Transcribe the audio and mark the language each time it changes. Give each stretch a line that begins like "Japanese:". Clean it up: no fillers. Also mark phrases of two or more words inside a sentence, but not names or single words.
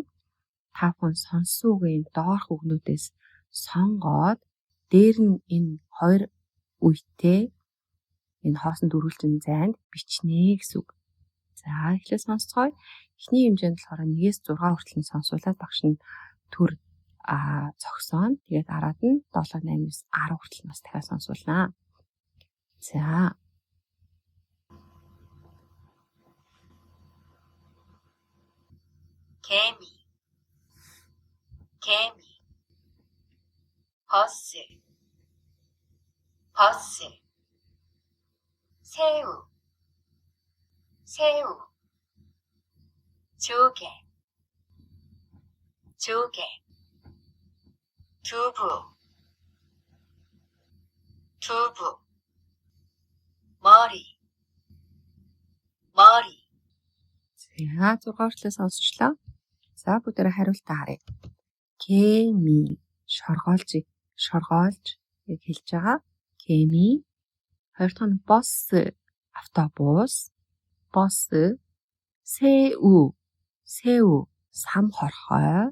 Mongolian: Та бүхэн сонссон үгийн доорх үгнүүдээс сонгоод дээр нь энэ хоёр үетэй энэ хоосон дөрвөлжин зайд бичнэ гэсэн үг. За, эхлээд сонсцгоё. Эхний хэмжээнд болохоор 1-6 хүртэл нь сонсуулаад багш нь төр зогсооно. Тэгээд дараад нь 7, 8, 9, 10 хүртэл нас дахиад сонсуулнаа. За.
Korean: 개미, 개미. 버스, 버스. 새우, 새우. 조개, 조개. 두부, 두부. 머리,
Mongolian: За 6 хүртлээ сонсчлоо. За бүгдээрээ хариултаа харъя. Кеми шоргоолж гэж хэлж байгаа. Кеми. Хоёр дахь нь бос автобус. Бос 새우 сам хорхой.